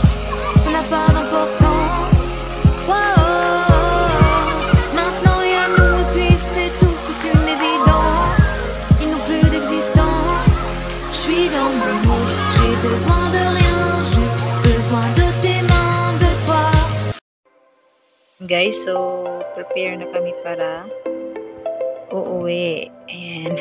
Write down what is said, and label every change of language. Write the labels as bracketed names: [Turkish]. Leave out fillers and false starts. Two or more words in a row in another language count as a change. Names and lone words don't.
[French] Ça n'a pas d'importance. Oh, oh, oh, maintenant y a nous et puis c'est tout, c'est une évidence. Ils n'ont plus d'existence. Je suis dans mon mood, j'ai besoin de rien, juste besoin de tes mains, de toi. [Filipino] Guys, so prepare na kami para uuwi. Ayan.